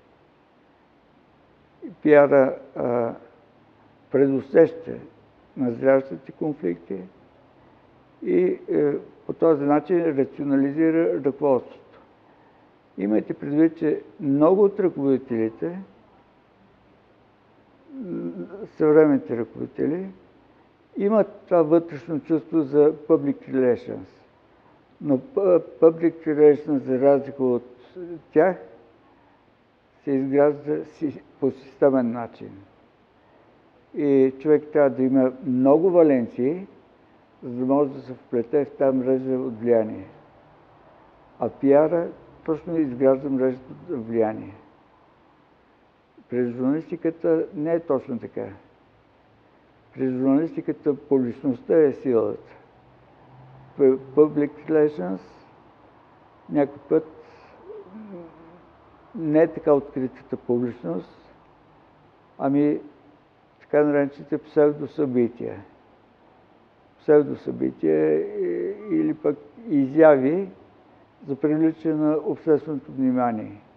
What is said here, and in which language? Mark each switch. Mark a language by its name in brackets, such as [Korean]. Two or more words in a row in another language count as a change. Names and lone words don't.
[Bulgarian] Пиара предусеща назрящите конфликти и по този начин рационализира ръководството. Имайте предвид, че много от ръководителите, съвременните ръководители, имат това вътрешно чувство за [English] public relations. [Bulgarian] Но [English] public relations, [Bulgarian] за разлика от тях, се изгражда по системен начин. И човек трябва да има много валенции, за да може да се вплете в тази мрежа от влияние. А пиара точно изгражда мрежата от влияние. През журналистиката не е точно така. През журналистиката публичността е силата. [English] Public relations [Bulgarian] някой път не е така откритата публичност, ами така наречените псевдосъбития. Псевдосъбития или пък изяви за привличане на общественото внимание.